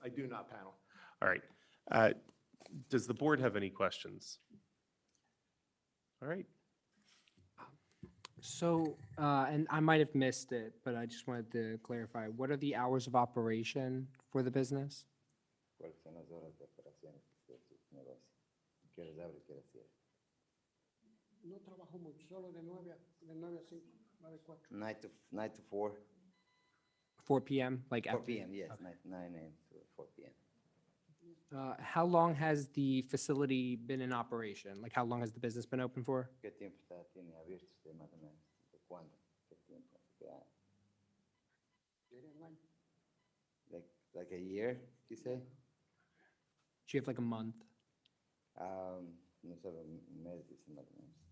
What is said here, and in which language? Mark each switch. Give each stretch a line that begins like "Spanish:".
English: I do not, panel. All right. Does the board have any questions? All right. So, and I might have missed it, but I just wanted to clarify, what are the hours of operation for the business?
Spanish: ¿Cuáles son las horas de operación de su negocio? ¿Qué horas abre, qué horas cierra? No trabajo mucho, solo de 9 a 5, 9 a 4.
English: 9 to 4. 4 p.m., like 4 after? p.m., yes, 9 a.m. to 4 p.m. How long has the facility been in operation? Like, how long has the business been open for?
Spanish: ¿Qué tiempo tiene abierto usted más o menos? ¿De cuándo? ¿Qué tiempo?
English: Like a year, you say? Do you have like a month?
Spanish: No sé, un mes, dice más o menos.